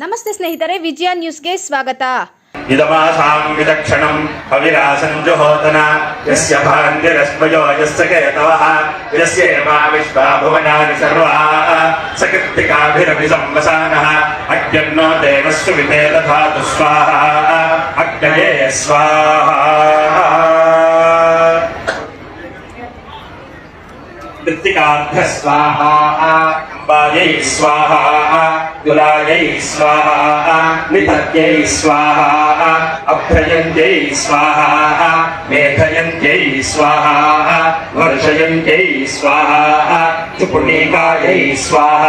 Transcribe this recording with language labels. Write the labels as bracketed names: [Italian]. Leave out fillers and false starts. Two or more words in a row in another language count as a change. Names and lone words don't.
[Kannada] ನಮಸ್ತೆ ಸ್ನೇಹಿತರೆ, ವಿಜಯ ನ್ಯೂಸ್ಗೆ ಸ್ವಾಗತ. [Sanskrit] ಇದಮಾಸಾಂ ವಿದಕ್ಷಣಂ ಅವಿರಾಸಂ ಜುಹೋತನ ಯಸ್ಯ ಭಾಂತಿರಸ್ಮಯೋ ಯಸ್ಯ ಕೇತವಃ ಯಸ್ಯೇವಾ ವಿಶ್ವಾ ಭುವನಾನಿ ಸರ್ವಾಃ ಸಕೃತ್ತಿಕಾಭಿರಪಿ ಸಂವಸಾನಃ ಅಗ್ನ್ಯೋ ದೇವಸ್ಸು ವಿತೆ ದಧಾತು ಸ್ವಾಹಾ ಅಗ್ನಯೇ ಸ್ವಾಹಾ. कृत्तिकाभ्यः स्वाहा अंबायै स्वाहा दुलायै स्वाहा नितत्यै स्वाहा अभ्ययन्त्यै स्वाहा मेघयन्त्यै स्वाहा वर्षयन्त्यै स्वाहा सुपुनीकायै स्वाहा.